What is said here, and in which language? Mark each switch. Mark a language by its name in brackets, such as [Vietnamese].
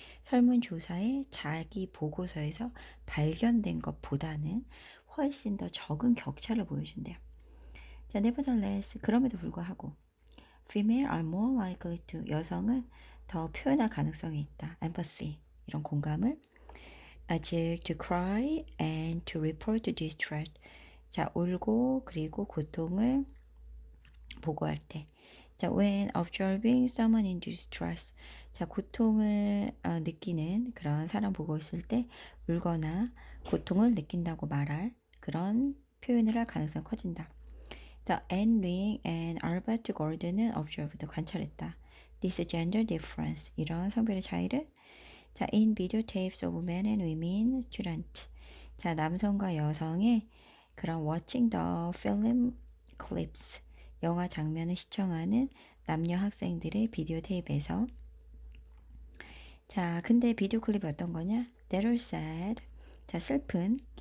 [Korean] 설문조사의 자기 보고서에서 발견된 것보다는 훨씬 더 적은 격차를 보여준대요. 자, nevertheless, 그럼에도 불구하고 [English] female are more likely to, [Korean] 여성은 더 표현할 가능성이 있다. empathy, 이런 공감을. 즉, [English] to cry and to report distress. [Korean] 자, 울고 그리고 고통을 보고할 때. 자, [English] when observing someone in distress. [Korean] 자, 고통을 느끼는 그런 사람 보고 있을 때 울거나 고통을 느낀다고 말할 그런 표현을 할 가능성이 커진다. [English] The Anne Ring and Albert Gordon은 observed, [Korean] 관찰했다. [English] This gender difference, [Korean] 이런 성별의 차이를. 자, [English] in videotapes of men and women student. [Korean] 자, 남성과 여성의 그런 [English] watching the film clips, [Korean] 영화 장면을 시청하는 남녀 학생들의 비디오 테이프에서. 자, 근데 비디오 클립이 어떤 거냐? [English] That are sad. [Korean] 자, 슬픈.